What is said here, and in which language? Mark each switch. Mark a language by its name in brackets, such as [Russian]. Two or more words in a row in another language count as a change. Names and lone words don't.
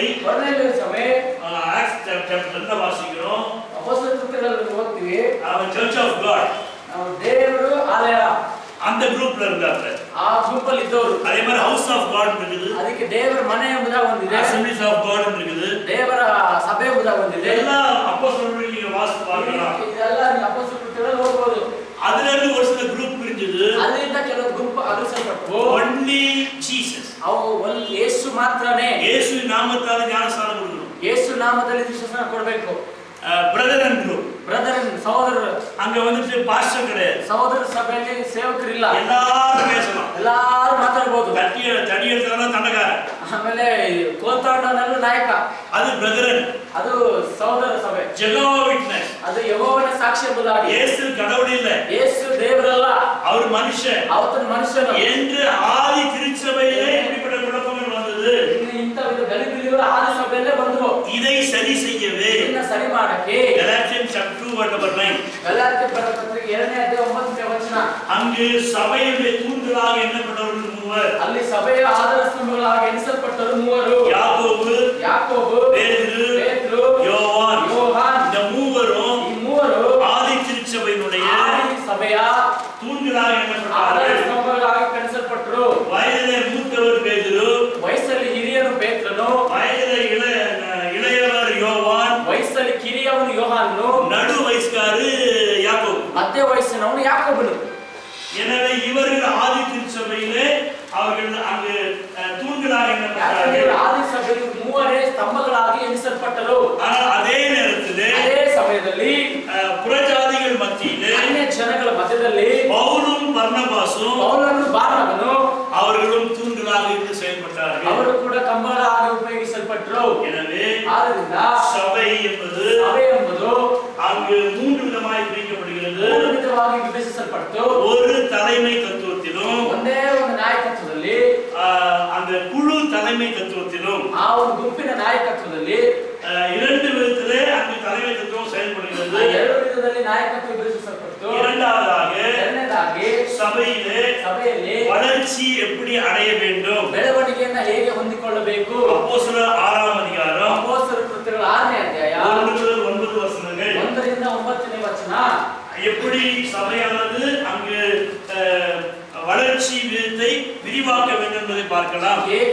[Kannada] ಕೊರ್ನೇಲಿಯ ಸಭೆ [English] Acts chapter [Tamil] 2 வாசிக்கிறோம். [Kannada] ಅಪೊಸ್ತಲ ಕೃತ್ಯಗಳಲ್ಲಿ ಓದ್ತೀವಿ. [Tamil] அவன் சர்ச் ஆஃப் காட் [Kannada] ನಾವು ದೇವರು ಆಲಯ [Tamil] அந்த குரூப்ல இருந்தாங்க. [Kannada] ಆ ಗ್ರೂಪ್ ಅಲ್ಲಿ ಇದ್ದವರು. [Tamil] அதே மாதிரி ஹவுஸ் ஆஃப் காட் இருக்குது, [Kannada] ಅದಕ್ಕೆ ದೇವರ ಮನೆ ಎಂಬುದಾಗಿ ಒಂದಿದೆ, [Tamil] அசெம்பிளிஸ் ஆஃப் காட் இருக்குது, [Kannada] ದೇವರ ಸಭೆ ಎಂಬುದಾಗಿ ಒಂದಿದೆ. [Tamil] ಎಲ್ಲ அப்போஸ்தலர்கள் நீங்க வாசித்து பார்க்கலாம். [Kannada] ಇದೆಲ್ಲ ಅಪೊಸ್ತಲ ಕೃತ್ಯಗಳಲ್ಲಿ ಓದಬಹುದು. [Tamil] அதுல இருந்து ஒரு சில குரூப் பிரிஞ்சது. [Kannada] ಅದರಿಂದ ಕೆಲವು ಗ್ರೂಪ್ ಅಗಲಿಸಲ್ಪಟ್ಟವು. [Tamil] ஒன்லி ஜீசஸ், [Kannada] ಅವು ಯೇಸು ಮಾತ್ರನೇ. [Tamil] இயேசு நாமத்தால ஞானஸ்நானம் கொடுக்கணும். [Kannada] ಯೇಸು ನಾಮದಲ್ಲಿ ದೀಕ್ಷಾಸ್ನಾನ ಕೊಡಬೇಕು. [English] brother and group, [Kannada] ಬ್ರದರ್ ಸಹೋದರರು, [Tamil] அங்க வந்துட்டு பாஸ்டர் கிடையாது, [Kannada] ಸಹೋದರ ಸಭೆಯಲ್ಲಿ ಸೇವಕರಿಲ್ಲ. [Tamil] எல்லாரும் பேசலாம், [Kannada] ಎಲ್ಲಾರು ಮಾತಾಡಬಹುದು. [Tamil] தடி எடுத்தவன தண்டகாரன், [Kannada] ಆಮೇಲೆ ಕೋಲ್ತಾಡೋನೆಲ್ಲ ನಾಯಕ, [Tamil] அது பிரதரன். [Kannada] ಅದು ಸಹೋದರ ಸಭೆ. [Tamil] ஜெகோவா விட்னஸ், [Kannada] ಅದು ಯೆಹೋವನ ಸಾಕ್ಷಿ ಎಂಬುದಾಗಿ. [Tamil] இயேசு கடவுள் இல்ல, [Kannada] ಯೇಸು ದೇವರಲ್ಲ, [Tamil] அவர் மனுஷன் [Kannada] ಆತನ ಮನುಷ್ಯನು [Tamil] என்று ஆதி திருச்சபையிலே இப்படிப்பட்ட குழப்பங்கள் வந்தது. [Kannada] ಇಂಥ ಗಲಿಬಿಲಿಗಳು ಆದಿ ಸಭೆಯಲ್ಲೇ ಬಂದ್ರು. [Tamil] இதை சரி செய்யவே [Kannada] ಇದನ್ನ ಸರಿ ಮಾಡಕ್ಕೆ [English] Galatians chapter 2 verse number 9, [Kannada] ಗಲಾತ್ಯ ಪತ್ರಿಕೆ 2ನೇ ಅಧ್ಯಾಯ 9ನೇ ವಚನ. [Tamil] அங்கு சபையுடைய தூண்களாக எண்ணப்பட்டவர்கள் 3. [Kannada] ಅಲ್ಲಿ ಸಭೆಯ ಆಧಾರ ಸ್ತಂಭಗಳಾಗಿ ಎಣಿಸಲ್ಪಟ್ಟರು 3. ಯಾಕೋಬು, ಪೇತ್ರರು, [Tamil] யோவான். [Kannada] ಯೋಹಾನ್. [Tamil] இந்த மூவரும் [Kannada] ಈ ಮೂವರು [Tamil] ஆதி திருச்சபையினுடைய [Kannada] ಆದಿ ಸಭೆಯ [Tamil] தூண்களாக [Kannada] ಆಧಾರ [Tamil] எண்ணப்பட்டார்கள். [Kannada] ಸ್ತಂಭಗಳಾಗಿ ಕಣಿಸಲ್ಪಟ್ಟರು. [Tamil] வயதிலே மூத்தவர் பேதுரு, [Kannada] ವಯಸ್ಸಲ್ಲಿ ಹಿರಿಯನು ಪೇತ್ರನು, [Tamil] வயதிலே இளையவர் யோவான், [Kannada] ವಯಸ್ಸಲ್ಲಿ ಕಿರಿಯವನು ಯೋಹಾನನು, [Tamil] நடு வயசுக்காரு யாக்கோபு. [Kannada] ಮಧ್ಯ ವಯಸ್ಸಿನವನು ಯಾಕೋಬನು. [Tamil] எனவே இவர்கள் ஆதி திருச்சபையிலே அவர்கள் அங்கு தூண்களாக எண்ணப்பட்டார்கள். [Kannada] ಆದಿ ಸಭೆಯಲ್ಲಿ ಮೂವರೇ ಸ್ತಂಭಗಳಾಗಿ ಎಣಿಸಲ್ಪಟ್ಟರು. [Tamil] ஆனால் அதே நேரத்திலே [Kannada] ಅದೇ ಸಮಯದಲ್ಲಿ [Tamil] புறஜாதிகள் மத்தியிலே [Kannada] ಅನ್ಯ ಜನಗಳ ಮಧ್ಯದಲ್ಲಿ [Tamil] பவுலும் பர்னபாசும் [Kannada] ಪೌಲನು ಬಾರ್ನಬನು [Tamil] அவர்களும் தூண்களாக இருந்து செயல்பட்டார்கள். [Kannada] ಅವರು ಕೂಡ ಕಂಬಗಳಾಗಿ ಉಪಯೋಗಿಸಲ್ಪಟ್ಟರು. [Tamil] எனவே [Kannada] ಆದ್ದರಿಂದ [Tamil] சபை என்பது [Kannada] ಸಭೆ ಎಂಬುದು [Tamil] அங்கு 3 விதமாய் பிரிக்கப்படுகிறது. [Kannada] 3 ವಿಧವಾಗಿ ವಿಭಜಿಸಲ್ಪಟ್ಟು [Tamil] ஒரு தலைமை தத்துவத்திலும் [Kannada] ಒಂದೇ ಒಂದು ನಾಯಕತ್ವದಲ್ಲಿ, [Tamil] அந்த குழு தலைமை தத்துவத்திலும் [Kannada] ಆ ಒಂದು ಗುಂಪಿನ ನಾಯಕತ್ವದಲ್ಲಿ [Tamil] 2 விதத்திலே அங்கு தலைமை தத்துவம் செயல்படுகிறது. [Kannada] 2 ವಿಧದಲ್ಲಿ ನಾಯಕತ್ವ ವಿಭಜಿಸಲ್ಪಟ್ಟು, [Tamil] இரண்டாவதாக சபையிலே வளர்ச்சி எப்படி அடைய வேண்டும், [Kannada] ಬೆಳವಣಿಗೆಯನ್ನು ಹೇಗೆ ಹೊಂದಿಕೊಳ್ಳಬೇಕು. [Tamil] அப்போஸ்தலர் 6ஆம் அதிகாரம் [Kannada] ಅಪೊಸ್ತಲರ ಕೃತ್ಯಗಳು 6ನೇ ಅಧ್ಯಾಯ [Tamil] 1 முதல் 9 வசனங்கள். [Kannada] 1ರಿಂದ 9ನೇ ವಚನ. [Tamil] எப்படி சபையானது அங்கு வளர்ச்சி விதத்தை விரிவாக்க வேண்டும் என்பதை பார்க்கலாம். [Kannada] ಹೇಗೆ